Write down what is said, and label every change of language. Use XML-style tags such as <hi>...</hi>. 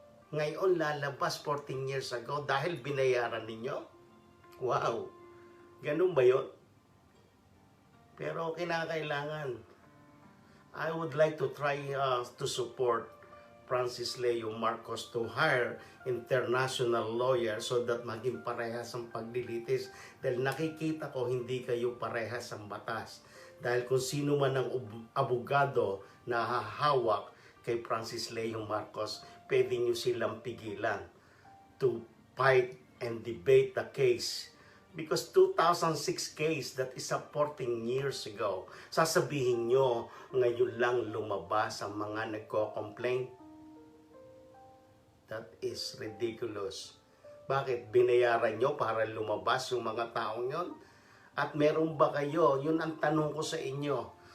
<tl>Ngayon lalabas 14 years ago dahil binayaran ninyo? Wow! Ganun ba yun? Pero kinakailangan.</tl> <en>I would like to try to support Francis Leo Marcos to hire international lawyer so that</en> <tl>maging parehas ang paglilitis. Dahil nakikita ko hindi kayo parehas ang batas. Dahil kung sino man ang abogado na hahawak kay Francis Leo Marcos, pwede nyo silang pigilan</tl> <en>to fight and debate the case. Because 2006 case, that is 14 years ago.</en> <tl>Sasabihin nyo, ngayon lang lumabas ang mga nagko-complain?</tl> <en>That is ridiculous.</en> <tl>Bakit? Binayaran nyo para lumabas yung mga taong yon? At meron ba kayo? Yun ang tanong ko sa inyo.</tl>